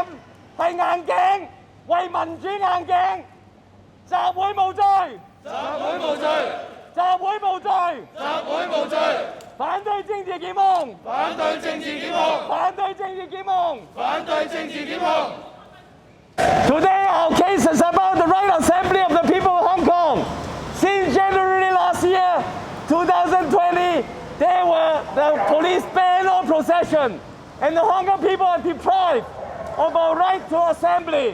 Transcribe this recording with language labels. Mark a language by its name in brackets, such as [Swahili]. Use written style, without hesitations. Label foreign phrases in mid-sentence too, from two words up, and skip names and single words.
[Cantonese] 係硬頸，為民主硬頸，集會無罪，集會無罪，集會無罪，集會無罪，反對政治檢控，反對政治檢控，反對政治檢控，反對政治檢控。 [English] Today our case is about the right assembly of the people of Hong Kong. Since January last year, 2020, there were the police ban all procession, and the Hong Kong people are deprived of our right to assembly.